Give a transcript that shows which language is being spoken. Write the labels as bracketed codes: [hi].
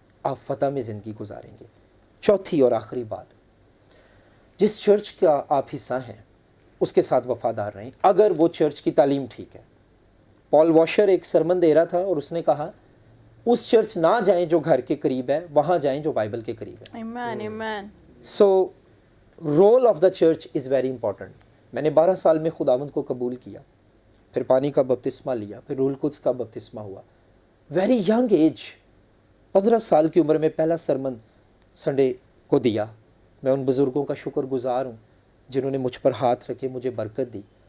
[ur] آپ فتح میں زندگی گزاریں گے. چوتھی اور آخری بات، جس چرچ کا آپ حصہ ہیں اس کے ساتھ وفادار رہیں اگر وہ چرچ کی تعلیم ٹھیک ہے. پال واشر ایک سرمن دے رہا تھا اور اس نے کہا اس چرچ نہ جائیں جو گھر کے قریب ہے، وہاں جائیں جو بائبل کے قریب ہے. [en] Amen. So role of the church is very important. [ur] میں نے 12 سال میں خداوند کو قبول کیا، پھر پانی کا بپتسمہ لیا، پھر روح القدس کا بپتسمہ ہوا. [en] very young age, [ur] 15 سال کی عمر میں پہلا سرمن سنڈے کو دیا. میں ان بزرگوں کا شکر گزار ہوں جنہوں نے مجھ پر ہاتھ رکھے، مجھے برکت دی.